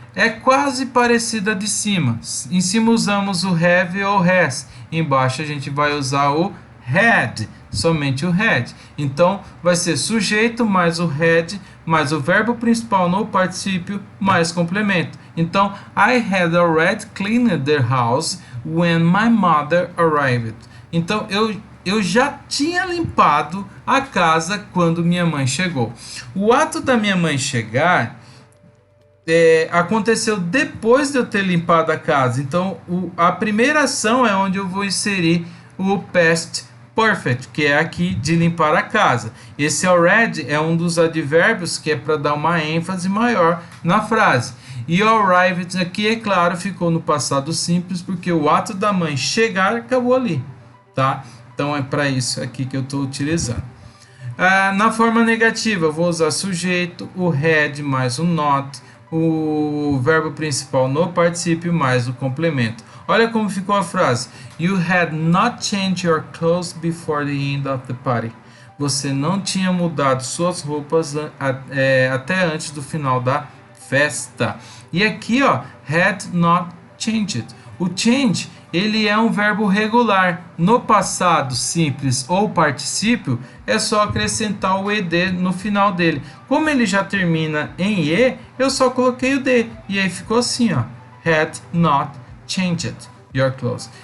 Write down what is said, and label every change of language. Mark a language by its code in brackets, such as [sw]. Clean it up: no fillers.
[pt] É quase parecida de cima. Em cima usamos o have ou has. Embaixo a gente vai usar o had, somente o had. Então vai ser sujeito mais o had mais o verbo principal no particípio mais complemento. [en] Então, I had already cleaned the house when my mother arrived. [pt] Então eu já tinha limpado a casa quando minha mãe chegou. O ato da minha mãe chegar aconteceu depois de eu ter limpado a casa. Então a primeira ação é onde eu vou inserir o past perfect, que é aqui de limpar a casa. Esse already é um dos advérbios que é para dar uma ênfase maior na frase. E arrived aqui, é claro, ficou no passado simples, porque o ato da mãe chegar acabou ali, tá? Então é para isso aqui que eu estou utilizando. Na forma negativa, eu vou usar sujeito, o had mais o not, o verbo principal no particípio mais o complemento. Olha como ficou a frase. [en] You had not changed your clothes before the end of the party. [pt] Você não tinha mudado suas roupas até antes do final da festa. E aqui, ó, [en] had not changed. [pt] O change, ele é um verbo regular. No passado simples ou particípio, é só acrescentar o ed no final dele. Como ele já termina em e, eu só coloquei o d. E aí ficou assim, ó. [en] Had not changed your clothes.